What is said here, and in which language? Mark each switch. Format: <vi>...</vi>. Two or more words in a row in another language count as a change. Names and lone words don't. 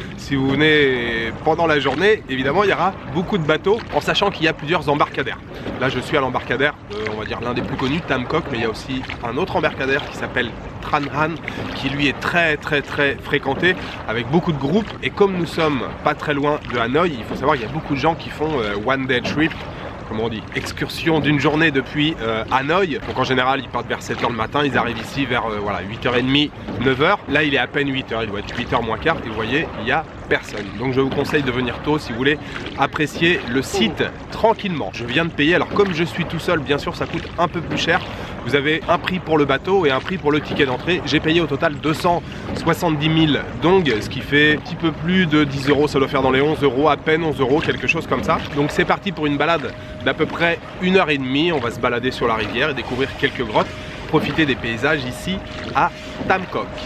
<fr>Si vous venez pendant la journée, évidemment, il y aura beaucoup de bateaux, en sachant qu'il y a plusieurs embarcadères. Là, je suis à l'embarcadère, on va dire l'un des plus connus, Tam Coc, mais il y a aussi un autre embarcadère qui s'appelle Tran Han, qui lui est très fréquenté, avec beaucoup de groupes. Et comme nous sommes pas très loin de Hanoï, il faut savoir qu'il y a beaucoup de gens qui font</fr> <en>one day trip,</en> <fr>comment on dit, excursion d'une journée depuis Hanoï. Donc en général, ils partent vers 7 h le matin, ils arrivent ici vers voilà, 8h30, 9h. Là, il est à peine 8h, il doit être 8h moins quart. Et vous voyez, il n'y a personne. Donc je vous conseille de venir tôt si vous voulez apprécier le site tranquillement. Je viens de payer, alors comme je suis tout seul, bien sûr, ça coûte un peu plus cher. Vous avez un prix pour le bateau et un prix pour le ticket d'entrée. J'ai payé au total 270 000 dong, ce qui fait un petit peu plus de 10 €, ça doit faire dans les 11 €, à peine 11 €, quelque chose comme ça. Donc c'est parti pour une balade d'à peu près 1h30. On va se balader sur la rivière et découvrir quelques grottes. Profiter des paysages ici à Tam Coc.</fr>